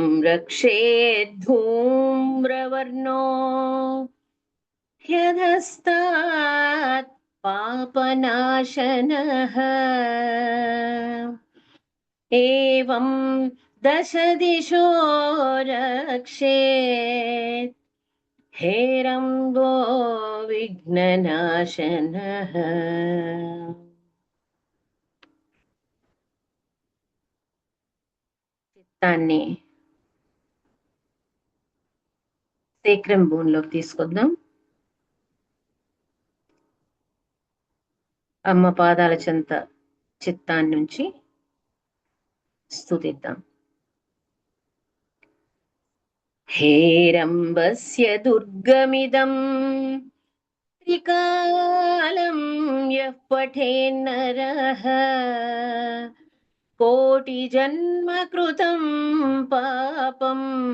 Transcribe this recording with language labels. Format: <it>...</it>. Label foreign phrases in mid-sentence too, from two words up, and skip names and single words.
<sa>रक्षेद्धूम्रवर्णो ह्यधस्तात् पापनाशनः एवं दश दिशो रक्षेत् हेरम्बो विघ्ननाशनः।</sa> <te>చిత్తాన్ని శేఖరం భూమిలోకి తీసుకొద్దాం. అమ్మ పాదాల చెంత చిత్తాన్ని నుంచి స్తుతిద్దాం.</te> <sa>हेरम्बस्य दुर्गमिदं त्रिकालं यः पठेन्नरः कोटिजन्म कृतं पापम्</sa>